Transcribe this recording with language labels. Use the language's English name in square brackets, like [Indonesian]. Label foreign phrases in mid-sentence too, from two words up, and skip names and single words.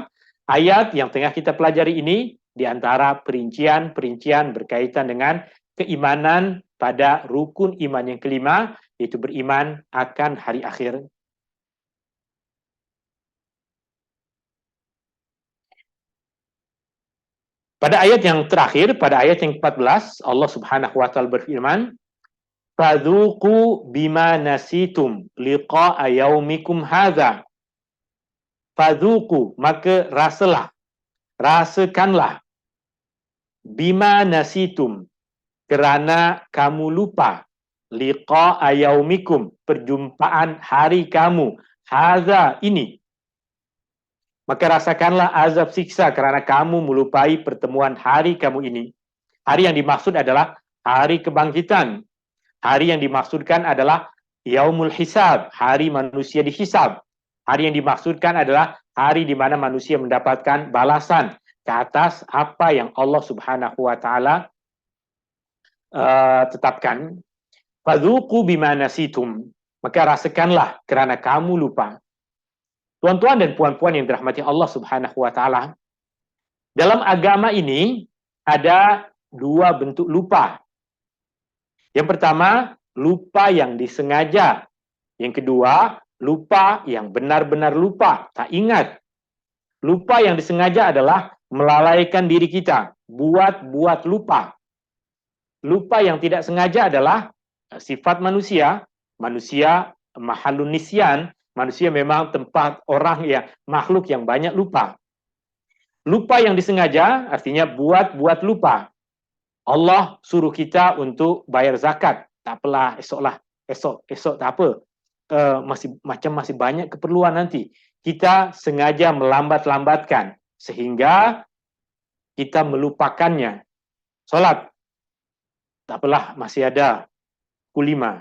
[Malay] Ayat yang tengah kita pelajari ini di antara perincian-perincian berkaitan dengan keimanan pada rukun iman yang kelima, yaitu beriman akan hari akhir. Pada ayat yang terakhir, pada ayat yang 14, Allah [Arabic] سبحانه وتعالى [Malay] berfirman, [Arabic] "فذوقوا بما نسيتم لقاء يومكم هذا." [Malay] Fadzuqu, maka rasakanlah, [Arabic] بما نسيتم, [Malay] kerana kamu lupa, [Arabic] لقاء يومكم, [Malay] perjumpaan hari kamu, hadza, ini. Maka rasakanlah azab siksa kerana kamu melupai pertemuan hari kamu ini. Hari yang dimaksud adalah hari kebangkitan. Hari yang dimaksudkan adalah [Arabic] يوم الحساب, [Malay] hari manusia dihisab. Hari yang dimaksudkan adalah hari di mana manusia mendapatkan balasan ke atas apa yang Allah [Arabic] سبحانه وتعالى [Malay] tetapkan. [Arabic] فذوقوا بما نسيتم, [Malay] maka rasakanlah kerana kamu lupa. Tuan-tuan dan puan-puan yang dirahmati Allah [Arabic] سبحانه وتعالى, [Malay] dalam agama ini ada dua bentuk lupa. Yang pertama, lupa yang disengaja. Yang kedua, lupa yang benar-benar lupa, tak ingat. Lupa yang disengaja adalah melalaikan diri kita, buat lupa. Lupa yang tidak sengaja adalah sifat manusia. Manusia [Arabic] محل النسيان, [Malay] manusia memang tempat orang yang makhluk yang banyak lupa. Lupa yang disengaja artinya buat lupa. Allah suruh kita untuk bayar zakat. Tak apalah, esok tak apa. Masih banyak keperluan nanti. Kita sengaja melambat-lambatkan sehingga kita melupakannya. Solat, tak apalah, masih ada pukul 5.